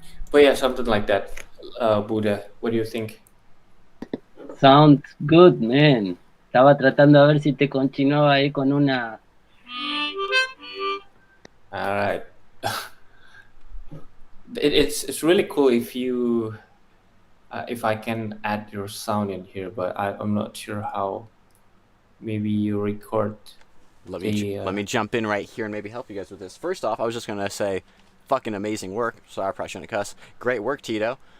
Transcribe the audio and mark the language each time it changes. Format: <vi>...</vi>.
<en>But yeah, something like that. Buddha, what do you think? Sounds good, man.</en> <es>Estaba tratando de ver si te continuaba ahí con una...</es> <en>All right. It's really cool if you if I can add your sound in here, but I'm not sure how. Maybe you record. Let me jump in right here and maybe help you guys with this. First off, I was just gonna say, fucking amazing work. Sorry, I probably shouldn't cuss. Great work, Tito.</en>